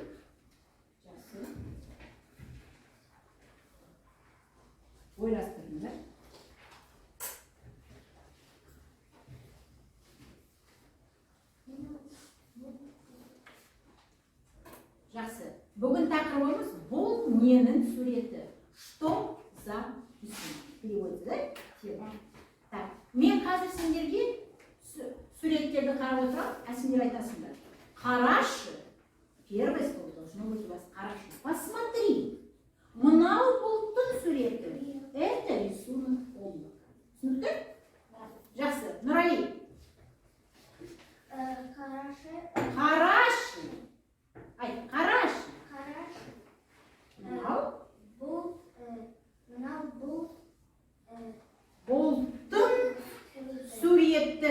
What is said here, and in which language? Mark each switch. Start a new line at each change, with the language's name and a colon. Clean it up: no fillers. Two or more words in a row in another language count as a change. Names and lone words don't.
Kazakh: Жақсы. Ойластырыңдар. Жақсы. Бүгін тақырыбымыз бұл ненің суреті?
Russian: Что за письмо? Переводится, да? Тема. Так,
Kazakh: мен қазір сендерге суреттерді қарап отырам, сендер айтасыңдар. Қарашы.
Russian: Первое слово должно быть у вас хорошо. Посмотри.
Kazakh: Мынау бұлттың суреті.
Russian: Это рисунок облака.
Kazakh: Түсінікті? Жақсы. Нұрали. Қарашы. Қарашы. Айт, қарашы. Қарашы. Мынау бұлттың суреті.